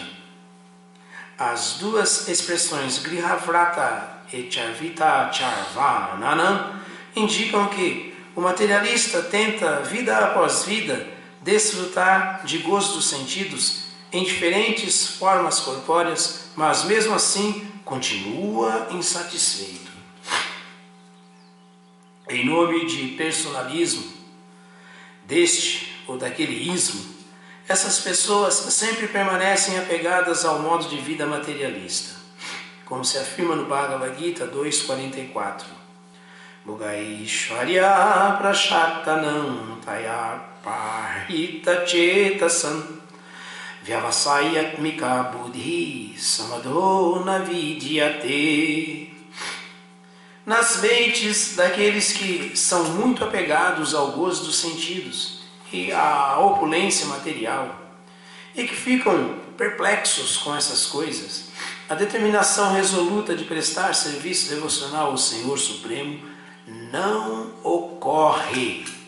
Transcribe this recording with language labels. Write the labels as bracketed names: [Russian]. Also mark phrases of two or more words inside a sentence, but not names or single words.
[Portuguese] As duas expressões Grihavrata e [Sanskrit] चर्वित चर्वणानम् [Portuguese] indicam que o materialista tenta, vida após vida, desfrutar de gozo dos sentidos em diferentes formas corpóreas, mas mesmo assim continua insatisfeito. Em nome de personalismo, deste ou daquele ismo, essas pessoas sempre permanecem apegadas ao modo de vida materialista, como se afirma no Bhagavad Gita 2.44. [Sanskrit] भोगैश्वर्य प्रशक्तानाम् तय पर्हित चेतसाम् व्यवसायात्मिका बुद्धि समाधो नविद्यते. [Portuguese] nas mentes daqueles que são muito apegados ao gozo dos sentidos e à opulência material, e que ficam perplexos com essas coisas, a determinação resoluta de prestar serviço devocional ao Senhor Supremo não ocorre.